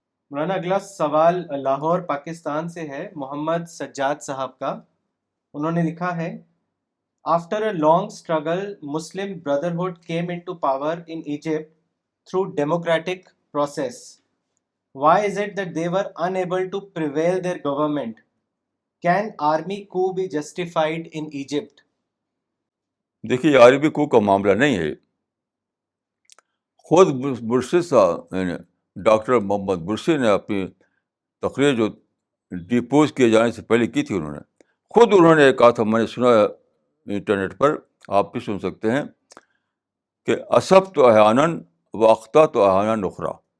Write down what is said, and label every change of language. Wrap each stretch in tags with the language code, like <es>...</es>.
<ur>مولانا اگلا سوال لاہور پاکستان سے ہے, محمد سجاد صاحب کا. انہوں نے لکھا ہے,</ur> <en>After a long struggle Muslim Brotherhood came into power in Egypt through democratic process. Why is it that they were unable to prevail their government? Can army coup be justified in Egypt?</en> <ur>دیکھیے عربی کو کا معاملہ نہیں ہے. خود مرشد صاحب یعنی ڈاکٹر محمد مرشد نے اپنی تقریر جو ڈیپوز کیے جانے سے پہلے کی تھی, انہوں نے کہا تھا, میں نے سنا انٹرنیٹ پر, آپ بھی سن سکتے ہیں, کہ</ur> <ar>اصبت احیاناً و اخطأت احیاناً اخری.</ar>